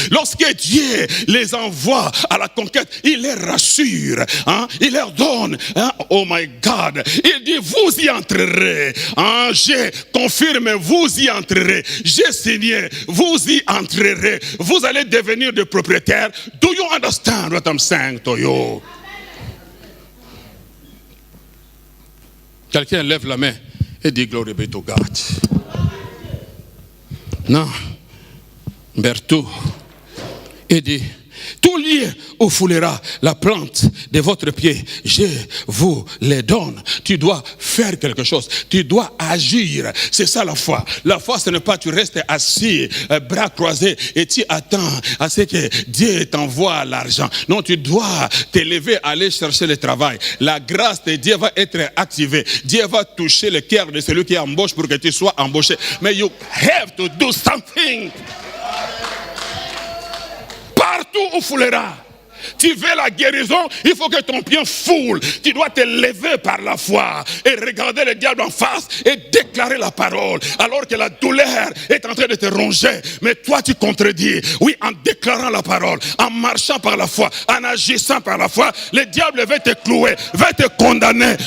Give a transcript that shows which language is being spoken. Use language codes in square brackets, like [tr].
[fr] Lorsque Dieu les envoie à la conquête, il les rassure, hein? Il leur donne, hein? [en] Oh my God, [fr] il dit, vous y entrerez, hein? Je confirme, vous y entrerez. J'ai signé, vous y entrerez. Vous allez devenir des propriétaires. [en] Do you understand what I'm saying to you? [fr] Quelqu'un lève la main et dit [en] glory be to God. [fr] Non. Berthaud. Et dit, tout lieu où foulera la plante de votre pied, je vous les donne. Tu dois faire quelque chose. Tu dois agir. C'est ça la foi. La foi, ce n'est pas tu restes assis, bras croisés, et tu attends à ce que Dieu t'envoie l'argent. Non, tu dois t'élever, aller chercher le travail. La grâce de Dieu va être activée. Dieu va toucher le cœur de celui qui embauche pour que tu sois embauché. [en] Mais you have to do something. [fr] Partout où foulera. Tu veux la guérison, il faut que ton pied foule. Tu dois te lever par la foi et regarder le diable en face et déclarer la parole. Alors que la douleur est en train de te ronger. Mais toi tu contredis. Oui, en déclarant la parole, en marchant par la foi, en agissant par la foi, le diable va te clouer, va te condamner.